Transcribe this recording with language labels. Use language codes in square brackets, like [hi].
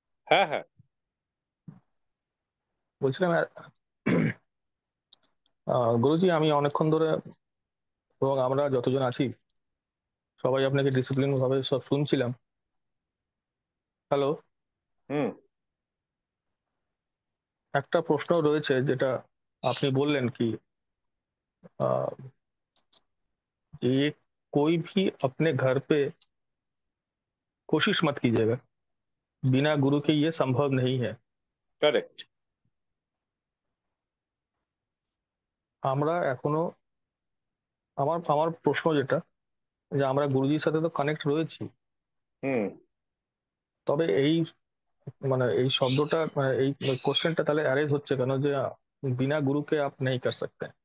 [bn] হ্যাঁ হ্যাঁ। বলছিলাম গুরুজি, আমি অনেকক্ষণ ধরে এবং আমরা যতজন আছি সবাই আপনাকে ডিসিপ্লিন ভাবে সব শুনছিলাম। হ্যালো। একটা প্রশ্ন রয়েছে যেটা আপনি বললেন কি [hi] ये कोई भी अपने घर पे कोशिश मत कीजिएगा, बिना गुरु के ये संभव नहीं है। [bn] কারেক্ট। আমরা এখনো আমার আমার প্রশ্ন যেটা, যে আমরা গুরুজির সাথে তো কানেক্ট রয়েছি, তবে এই মানে এই শব্দটা মানে এই কোশ্চেনটা তাহলে অ্যারেজ হচ্ছে কেন যে [hi] বিনা গুরুকে আপ নেই কর सकते?